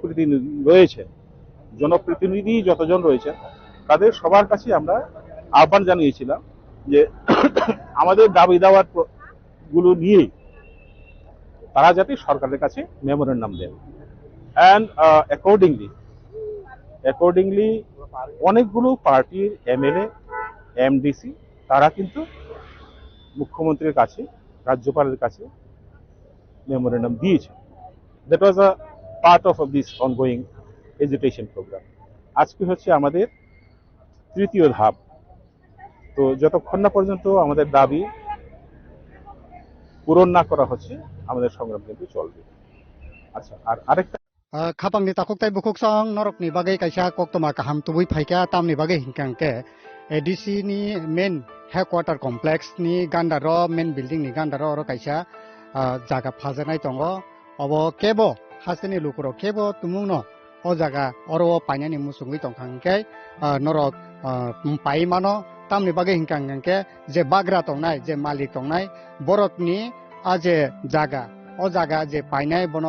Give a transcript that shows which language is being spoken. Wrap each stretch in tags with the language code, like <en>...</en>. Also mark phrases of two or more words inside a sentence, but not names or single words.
<bn>জনপ্রতিনিধি যতজন রয়েছেন তাদের সবার কাছে আমরা আহ্বান জানিয়েছিলাম যে আমাদের দাবি দাওয়ার গুলো নিয়ে তারা যাতে সরকারের কাছে মেমোরেন্ডাম দেন।</bn> <en>and accordingly</en> <bn>অনেকগুলো পার্টির এমএলএ এমডিসি তারা কিন্তু মুখ্যমন্ত্রীর কাছে, রাজ্যপালের কাছে মেমোরেন্ডাম দিয়েছে।</bn> <en>That was a part of this ongoing education programme.</en> <bn>আজকে হচ্ছে আমাদের তৃতীয় ধাপ। তো যতক্ষণ না পর্যন্ত আমাদের দাবি পূরণ না করা হচ্ছে আমাদের সংগ্রাম কিন্তু চলবে। আচ্ছা, আর আরেকটা</bn> <trp>খাপাং ni takok tai bukuk sang norok ni bagai kaisa koktoma kaham tubui phaika tam ni bagai hingkang ke ADC ni main headquarter complex ni gandaro main building ni gandaro ro kaisa jaga phajanai tongo obo kebo hasini lukuro kebo tumungno o jaga oro painani musungui tongkhang ke norok pai mano tam ni bagai hingkang ke je bagra tongnai je malik tongnai borok ni aje jaga o jaga je painai bono</trp>